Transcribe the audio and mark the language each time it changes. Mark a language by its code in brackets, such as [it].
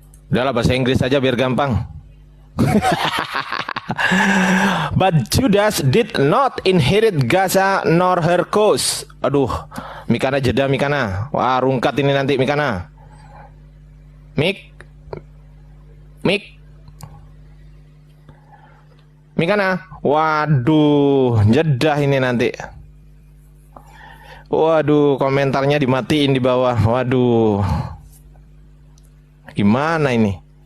[id] Udahlah bahasa Inggris aja biar gampang. [en] But Judas did not inherit Gaza nor her coast. [id] Aduh, Mikana jeda Mikana. Wah, rungkat ini nanti Mikana. Mikana. Waduh, jeda ini nanti. Waduh, komentarnya dimatiin di bawah. Waduh. Gimana ini?